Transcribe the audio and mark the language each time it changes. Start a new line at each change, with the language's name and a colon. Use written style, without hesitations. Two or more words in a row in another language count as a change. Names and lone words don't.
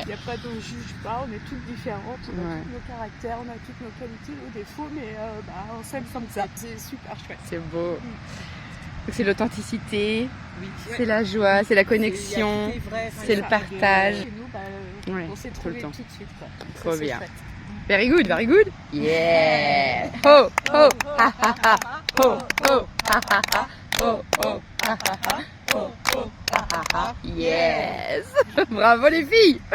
French: Il n'y a pas de juge pas, on est toutes différentes, on a Ouais. tous nos caractères, on a toutes nos qualités, nos défauts, mais on s'aime comme ça. C'est super chouette. C'est beau. Donc c'est l'authenticité, Oui. c'est la joie, c'est la connexion. c'est le partage. Chez nous, Ouais, on s'est tout le trouvés temps. tout de suite. Quoi. Trop Ça, c'est bien. chouette.
English: Very good, very good. Yeah. Oh, oh, ha, ha, ha. Oh, oh, ha, ha, ha. Oh, oh, ha, ha, ha. Oh, oh, ha, ha, ha.
French: Yes. Bravo les filles.